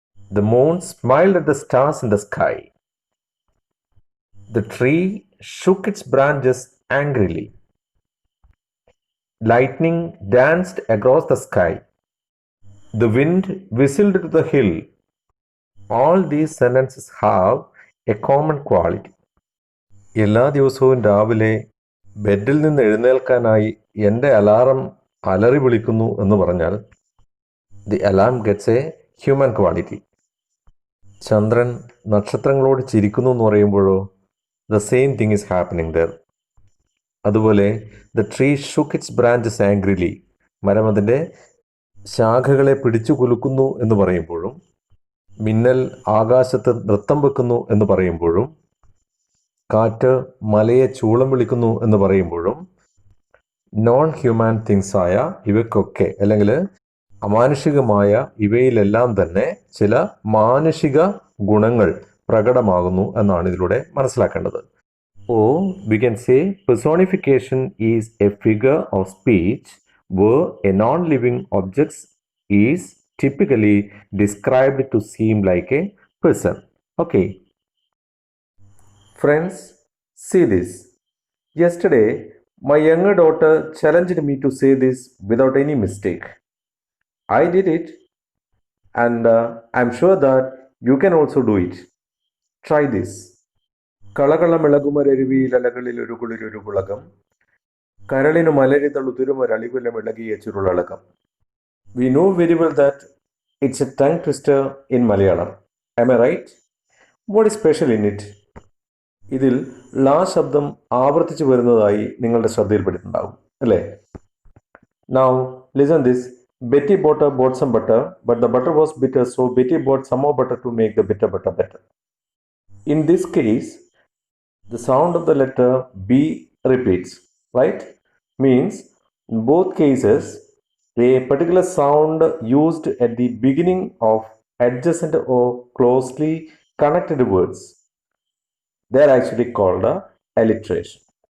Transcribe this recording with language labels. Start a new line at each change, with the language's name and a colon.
English: The moon smiled at the stars in the sky. The tree shook its branches angrily. Lightning danced across the sky. The wind whistled to the hill. All these sentences have a common quality.
Malayalam: എല്ലാ ദിവസവും രാവിലെ ബെഡിൽ നിന്ന് എഴുന്നേൽക്കാനായി എൻ്റെ alarm അലറി വിളിക്കുന്നു എന്ന് പറഞ്ഞാൽ
English: The alarm gets a human quality.
Malayalam: ചന്ദ്രൻ നക്ഷത്രങ്ങളോട് ചിരിക്കുന്നു എന്ന് പറയുമ്പോഴോ
English: The same thing is happening there.
Malayalam: അതുപോലെ
English: the tree shook its branches angrily,
Malayalam: മരം അതിൻ്റെ ശാഖകളെ പിടിച്ചു കുലുക്കുന്നു എന്ന് പറയുമ്പോഴും, മിന്നൽ ആകാശത്ത് നൃത്തം വെക്കുന്നു എന്ന് പറയുമ്പോഴും, കാറ്റ് മലയെ ചൂളം വിളിക്കുന്നു എന്ന് പറയുമ്പോഴും
English: non human things
Malayalam: ആയ ഇവയ്ക്കൊക്കെ അല്ലെങ്കിൽ അമാനുഷികമായ ഇവയിലെല്ലാം തന്നെ ചില മാനുഷിക ഗുണങ്ങൾ പ്രകടമാകുന്നു എന്നാണ് ഇതിലൂടെ മനസ്സിലാക്കേണ്ടത്.
English: Or we can say personification is a figure of speech where a non-living object is typically described to seem like a person. Okay. Friends, see this. Yesterday, my younger daughter challenged me to say this without any mistake. I did it, and I'm sure that you can also do it. Try this.
Malayalam: കളകളമിളകുമരരുവിയിലലകളിൽ ഒരു കുളിരൊരു പുളകം, കരളിനു മലരിതളുതിരുമൊരളികുലമിളകിയ ചുരുളളകം.
English: We know very well that it's a tongue twister in Malayalam. Am I right? What is special in it?
Malayalam: ഇതിൽ ലാ ശബ്ദം ആവർത്തിച്ചു വരുന്നതായി നിങ്ങളുടെ ശ്രദ്ധയിൽപ്പെട്ടിട്ടുണ്ടാകും അല്ലേ?
English: Now listen this. Betty bought some butter, but the butter was bitter, so Betty bought some more butter to make the bitter butter better. In this case, the sound of the letter B repeats, right? Means in both cases, a particular sound used at the beginning of adjacent or closely connected words, they are actually called alliteration.